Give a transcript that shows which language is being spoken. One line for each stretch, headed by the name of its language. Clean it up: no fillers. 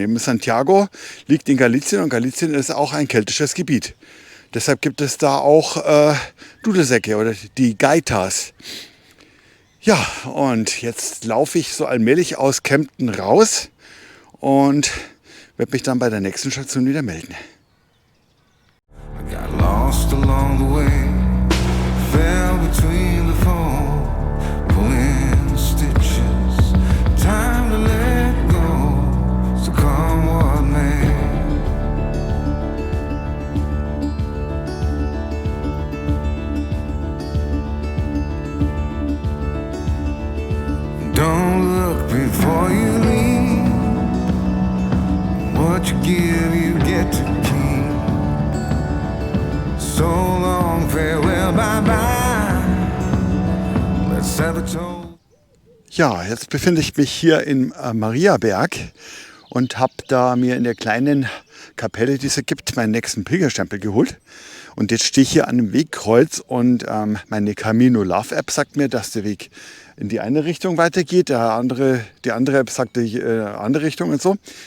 German: Eben Santiago liegt in Galicien und Galicien ist auch ein keltisches Gebiet. Deshalb gibt es da auch Dudelsäcke oder die Gaitas. Ja, und jetzt laufe ich so allmählich aus Kempten raus und werde mich dann bei der nächsten Station wieder melden.
English: I got lost along the way, fell between the foam, pulling stitches, time to let go, so come what may. Don't look before you leave. What you give, you get to keep. So long, farewell, bye bye. Let's have a toast.
German: Ja, jetzt befinde ich mich hier in Mariaberg und habe da mir in der kleinen Kapelle, die es hier gibt, meinen nächsten Pilgerstempel geholt. Und jetzt stehe ich hier an einem Wegkreuz und meine Camino Love App sagt mir, dass der Weg in die eine Richtung weitergeht, die andere App sagt die andere Richtung und so.